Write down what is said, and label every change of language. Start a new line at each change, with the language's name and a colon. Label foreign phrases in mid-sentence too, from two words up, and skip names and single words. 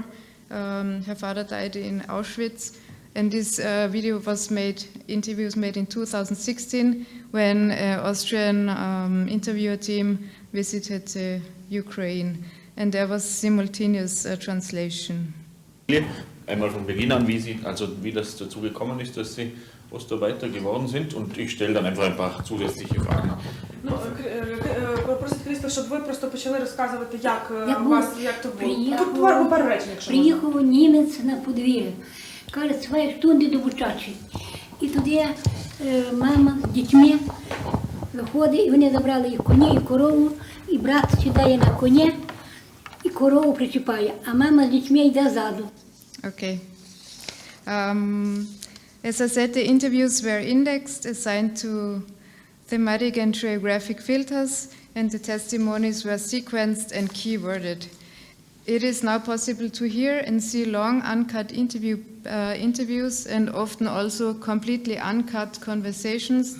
English: Her father died in Auschwitz. And this interview was made in 2016 when an Austrian interviewer team visited Ukraine. And there was simultaneous translation.
German: Einmal von Beginn an, wie das dazu gekommen ist, dass Sie Ostarbeiter geworden sind, und ich stelle dann einfach ein paar zusätzliche Fragen.
Ukrainian: Просить Кріста, щоб ви просто почали розказувати, як то було. Приїхав німець на подвір'я, каже, своє штунди до Бучачі. І тоді мама з дітьми виходить, і вони забрали і коні, і корову, і брат сідає на коні, і корову причіпає, а мама з дітьми йде ззаду.
English: Okay. As I said, the interviews were indexed, assigned to thematic and geographic filters, and the testimonies were sequenced and keyworded. It is now possible to hear and see long uncut interviews and often also completely uncut conversations.